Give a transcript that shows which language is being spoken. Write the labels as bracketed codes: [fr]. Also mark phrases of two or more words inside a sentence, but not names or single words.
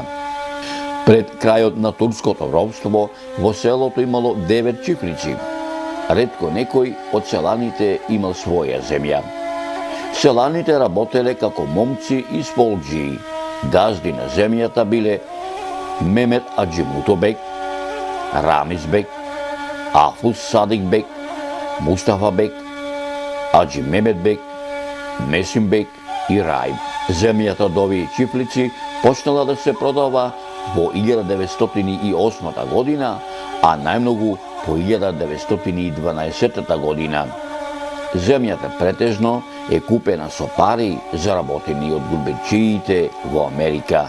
[mk] Пред крајот на турското робство во селото имало 9 чифлици. Ретко некој од селаните имал своја земја. Селаните работеле како момци и сполџии. Газди на земјата биле Мемет Аџимутобек, Рамизбек, Афус Садик бек, Мустафа бек, Аджи Мемед бек, Месим бек и Рајб. Земјата од овие чифлици почнала да се продава во 1908 година, а најмногу по 1912 година. Земјата претежно е купена со пари заработени од гурбечиите во Америка.